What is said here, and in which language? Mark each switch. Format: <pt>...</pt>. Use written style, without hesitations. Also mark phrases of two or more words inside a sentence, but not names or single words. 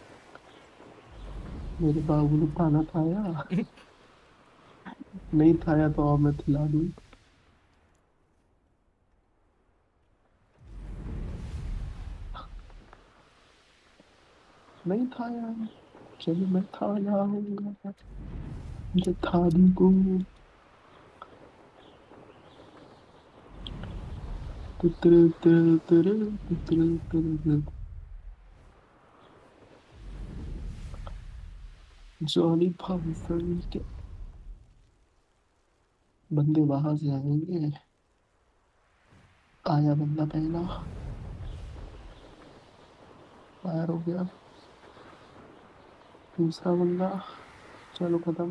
<hi>मेरे बाबू ने खाना खाया, नहीं खाया तो अब मैं खिला दूँ। नहीं खाया, चलो मैं खा लाऊंगा, मुझे खा दूंगा। तुतरे तुतरे तुतरे तुतरे तुतरे। जॉनी भाई के बंदे वहां से आएंगे। आया बंदा पहला, फायर हो गया। दूसरा बंदा, चलो खत्म।</hi>